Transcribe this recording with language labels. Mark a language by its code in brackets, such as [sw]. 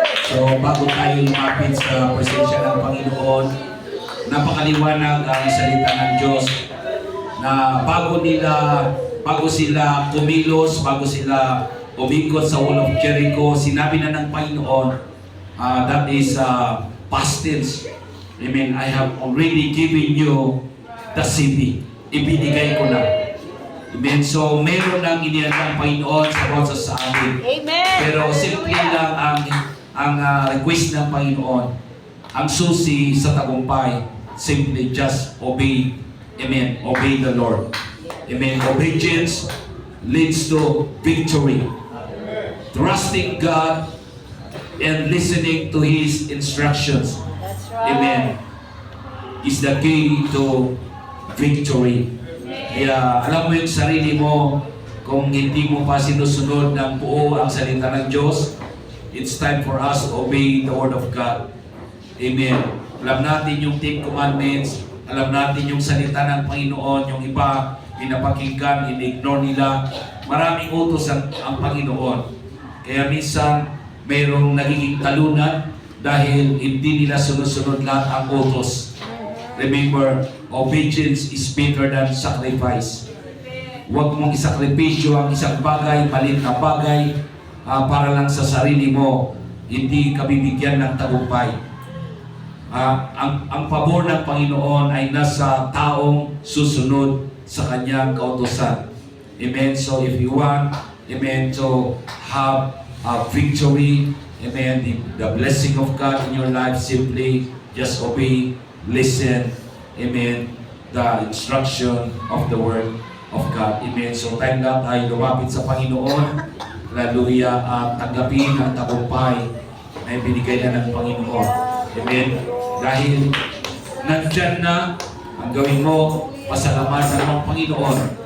[tl] So, bago tayo lumapit sa presensya ng Panginoon, napakaliwanag ang salita ng Diyos na bago sila kumilos, bago sila umikot sa wall of Jericho, sinabi na ng Panginoon, [en] that is past tense. Amen. I have already given you the city. [tl] Ibinigay ko na. Amen. So, meron lang inihandang Panginoon sa atin. Amen. Pero simple lang ang request ng Panginoon. Ang susi sa tagumpay, [en] simply just obey. Amen. Obey the Lord. Amen. Obedience leads to victory. Trusting God and listening to His instructions. That's right. Amen. Is the key to victory. [tl] Kaya alam mo yung sarili mo, kung hindi mo pa sinusunod ng buo ang salita ng Diyos, [en] it's time for us to obey the Word of God. [tl] Amen. Alam natin yung 10 commandments, alam natin yung salita ng Panginoon, yung iba, pinapakinggan, in-ignore nila. Maraming utos ang Panginoon. Kaya minsan, mayroong nagiging talunan dahil hindi nila sunod-sunod lahat ang utos. [en] Remember, obedience is better than sacrifice. [tl] Huwag mong isakripisyo ang isang bagay, maliit na bagay, para lang sa sarili mo. Hindi ka bibigyan ng tagumpay. Ang pabor ng Panginoon ay nasa taong susunod sa kanyang kautusan. Amen. [en] So if you want, amen, to have a victory, amen, the blessing of God in your life, simply just obey, listen, amen, the instruction of the Word of God. Amen. [tl] So time na tayo lumapit sa Panginoon. Hallelujah. At tanggapin ang tagumpay na binigay na ng Panginoon. Amen. Dahil nandyan na, ang gawin mo, pasalamatan ng Panginoon.